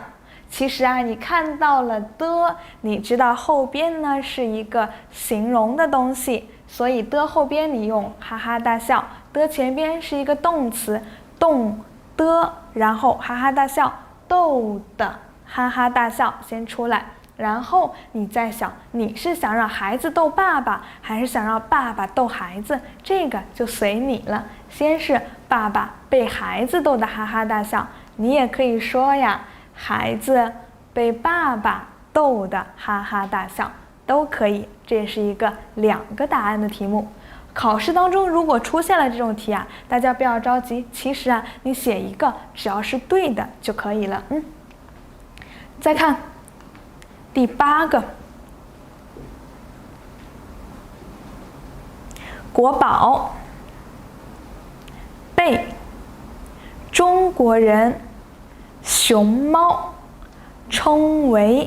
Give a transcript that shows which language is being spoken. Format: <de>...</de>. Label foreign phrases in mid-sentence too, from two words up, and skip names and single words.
<zh>其實你看到了的，你知道後邊呢是一個形容的東西，所以的後邊你用哈哈大笑，的前邊是一個動詞，動的，然後哈哈大笑，逗的哈哈大笑先出來，然後你再想，你是想讓孩子逗爸爸，還是想讓爸爸逗孩子？這個就隨你了。先是爸爸被孩子逗得哈哈大笑，你也可以說呀，孩子被爸爸逗得哈哈大笑，都可以。這是一個2 個答案的題目。考試當中如果出現了这種題大家不要着急，其實你寫一個只要是對的就可以了。再看第8個，國寶，被，中國人，熊貓，稱為。</zh>